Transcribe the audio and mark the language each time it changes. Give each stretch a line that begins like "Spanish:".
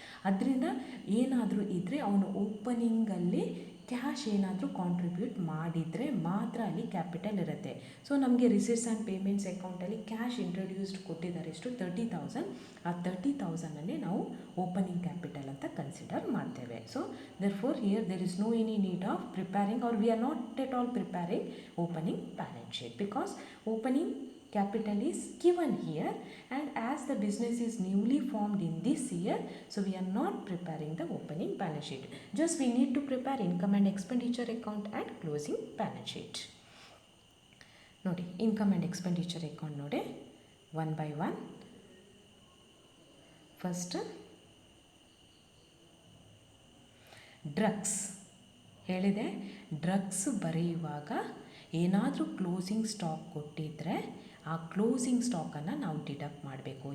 Kannada: ಅದರಿಂದ ಏನಾದರೂ ಇದ್ದರೆ ಅವನು ಓಪನಿಂಗಲ್ಲಿ ಕ್ಯಾಶ್ ಏನಾದರೂ ಕಾಂಟ್ರಿಬ್ಯೂಟ್ ಮಾಡಿದರೆ ಮಾತ್ರ ಅಲ್ಲಿ ಕ್ಯಾಪಿಟಲ್ ಇರುತ್ತೆ. ಸೊ ನಮಗೆ ರಿಸಿಟ್ಸ್ ಆ್ಯಂಡ್ ಪೇಮೆಂಟ್ಸ್ ಅಕೌಂಟಲ್ಲಿ ಕ್ಯಾಶ್ ಇಂಟ್ರೊಡ್ಯೂಸ್ಡ್ ಕೊಟ್ಟಿದ್ದಾರೆ ಎಷ್ಟು, 30,000. ಆ 30,000ಅನ್ನೇ ನಾವು ಓಪನಿಂಗ್ ಕ್ಯಾಪಿಟಲ್ ಅಂತ ಕನ್ಸಿಡರ್ ಮಾಡ್ತೇವೆ.
English: So therefore here there is no any need of preparing, or we are not at all preparing opening balance sheet, because opening capital is given here, and as the business is newly formed in this year, so we are not preparing the opening balance sheet. Just we need to prepare income and expenditure account and closing balance sheet.
Kannada: ನೋಡಿ income and expenditure account ನೋಡಿ one by one. First drugs ಹೇಳಿದೆ. Drugs ಬರೆಯುವಾಗ ಏನಾದರೂ closing stock ಕೊಟ್ಟಿದ್ದರೆ ಆ closing ಸ್ಟಾಕನ್ನು ನಾವು deduct ಮಾಡಬೇಕು.